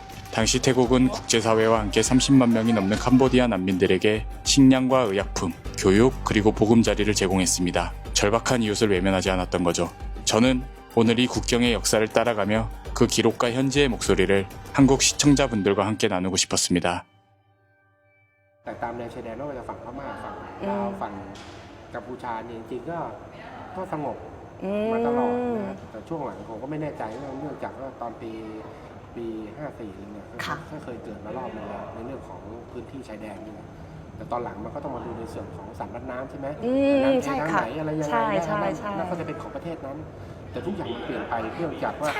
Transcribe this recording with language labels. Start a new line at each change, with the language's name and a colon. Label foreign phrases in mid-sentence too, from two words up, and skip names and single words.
Korean: 당시 태국은 국제사회와 함께 30만 명이 넘는 캄보디아 난민들에게 식량과 의약품, 교육, 그리고 보금자리를 제공했습니다. 절박한 이웃을 외면하지 않았던 거죠. 저는 오늘 이 국경의 역사를 따라가며 그 기록과 현재의 목소리를 한국 시청자분들과 함께 나누고 싶었습니다.
Thai: แต่ตามแนวชายแดนไม่ว่าจะฝั่งพม่าฝั่งลาวฝั่งกัมพูชาเนี่ยจริงๆก็สงบมาตลอดนะแต่ช่วงหลังผมก็ไม่แน่ใจเนื่องจากว่าตอนปี 54 เนี่ยก็เคยเกิดมารอบนึงแล้วในเรื่องของพื้นที่ชายแดนนี่แหละแต่ตอนหลังมันก็ต้องมาดูในส่วนของสารพัดน้ำใช่ไหมน้ำเททางไหนอะไรยังไงนั่นก็จะเป็นของประเทศนั้นแต่ทุกอย่างมันเปลี่ยนไปเนื่องจากว่า